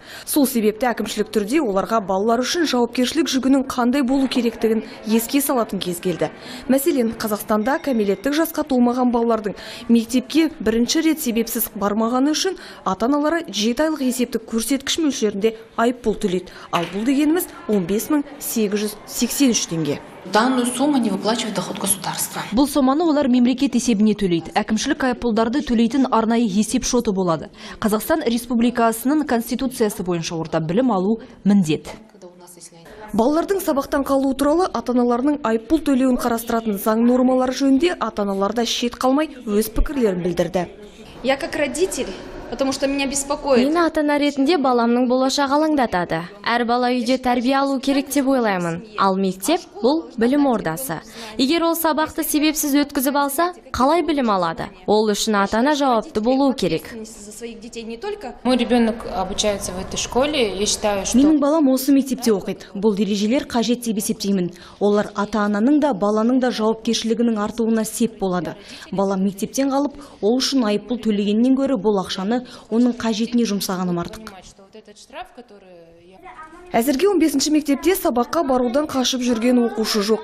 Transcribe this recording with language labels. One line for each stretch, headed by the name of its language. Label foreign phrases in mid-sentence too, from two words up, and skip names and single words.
Kazakh: Сол себепті әкімшілік түрде оларға балалар үшін жауапкершілік жүгінің қандай болу керектігін еске салатын кез келді. Мәселен, Қазақстанда кәмелеттік жасқа толмаған балалардың мектепке бірінші рет себепсіз бармағаны үшін ата-аналары 7 айлық есептік көрсеткіш мөлшерінде айыппұл төлейді. Ал бұл дегеніміз 15.883 теңге.
Russian: Данную сумму не выплачивает доход государства.
Kazakh: Бұл соманы олар мемлекет есебіне төлейді. Әкімшілік айыппұлдарды төлейтін арнайы есеп шоты болады. Қазақстан Республикасының конституциясы бойынша орта білім алу міндет. Балалардың сабақтан қалуы туралы ата-аналарының айыппұл төлеуін қарастыратын заң нормалары жөнінде ата-аналарда шет қалмай өз пікірлерін білдірді.
Russian: Я как родитель, потому что меня беспокоит.
Kazakh: Мені ата-ана ретінде баламның болашағы алаңдатады. Әр бала үйде тәрбие алу керек деп ойлаймын. Ал мектеп бұл білім ордасы. Егер ол сабақты себепсіз өткізіп алса, қалай білім алады? Ол үшін ата-ана жауапты болуы керек.
Russian: Мой ребенок обучается в этой школе. Я считаю, что
Kazakh: Менің балам осы мектепте оқиды. Бұл ережелер қажет деп есептеймін. Олар ата-ананың да баланың да жауапкершілігінің артуына сеп болады. Бала мектептен қалып, ол үшін айыппұл төлегеннен гөрі бұл ақшаны оның қажетіне жұмсағаным артық. Әзірге 15-ші мектепте сабаққа барудан қашып жүрген оқушы жоқ.